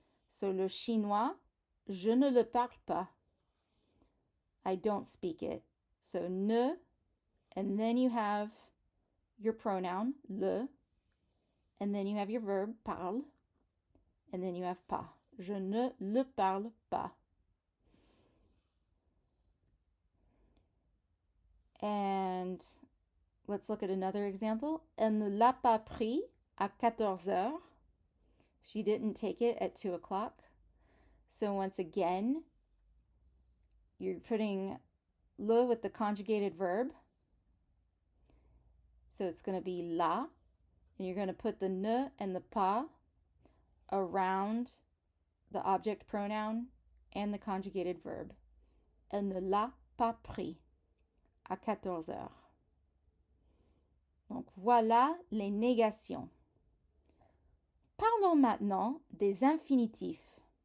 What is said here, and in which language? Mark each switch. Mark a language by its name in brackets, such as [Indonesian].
[French] So le chinois, je ne le parle pas. [English] I don't speak it. So ne, and then you have your pronoun, le, and then you have your verb, parle, and then you have pas. [French] Je ne le parle pas. [English] And let's look at another example. [French] Elle ne l'a pas pris à 14 heures. [English] She didn't take it at 2 o'clock. So once again, you're putting le with the conjugated verb. So it's going to be la. And you're going to put the ne and the pas around the object pronoun and the conjugated verb. [French] Elle ne l'a pas pris à 14 heures. Donc voilà les négations. Parlons maintenant des infinitifs.